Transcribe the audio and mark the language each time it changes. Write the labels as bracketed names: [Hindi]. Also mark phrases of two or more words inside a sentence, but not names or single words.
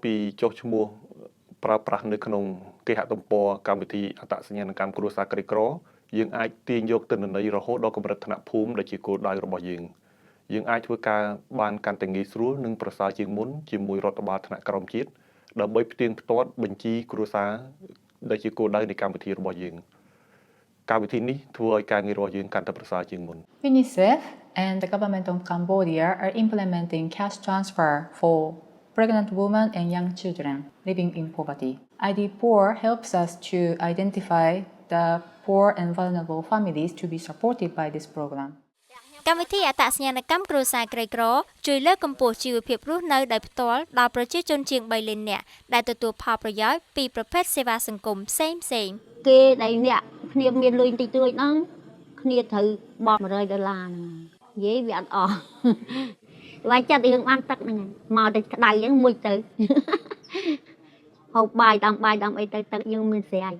[Khmer] ពីចុះឈ្មោះប្រើប្រាស់នៅក្នុងគេហទំព័រកម្មវិធីអត្តសញ្ញាណកម្មគ្រួសារក្រីក្រយើងអាចទាញយកទិន្នន័យរហូតដល់កម្រិតថ្នាក់ភូមិដែលជាគោលដៅរបស់យើងអាចធ្វើការបានកាន់តែងាយស្រួលនិងប្រសើរជាងមុនជាមួយរដ្ឋបាលថ្នាក់ក្រោមជាតិដើម្បីផ្ទៀងផ្ទាត់បញ្ជីគ្រួសារដែលជាគោលដៅនៃកម្មវិធីរបស់យើងកម្មវិធីនេះធ្វើឲ្យការងាររបស់យើងកាន់តែប្រសើរជាងមុន [English] UNICEF and the government of Cambodia are implementing cash transfer for pregnant women and young children living in poverty. ID4 helps us to identify the poor and vulnerable families to be supported by this program. [Khmer] កម្មវិធីអត្តសញ្ញាណកម្មគ្រួសារក្រីក្រជួយលើកកម្ពស់ជីវភាពរស់នៅដោយផ្ទាល់ដល់ប្រជាជនជាង3លាននាក់ដែលទទួលផលប្រយោជន៍ពីប្រភេទសេវាសង្គមផ្សេងៗ គេដែលអ្នកគ្នាមានលុយតិចតួចហ្នឹងគ្នាត្រូវបង់$100ហ្នឹងនិយាយវាអត់អស់វាចិត្តរឿងបានទឹកហ្នឹងមកតែក្តៅហ្នឹងមួយទៅហូបបាយដាំអីទៅទឹកយើងមានស្រ័យ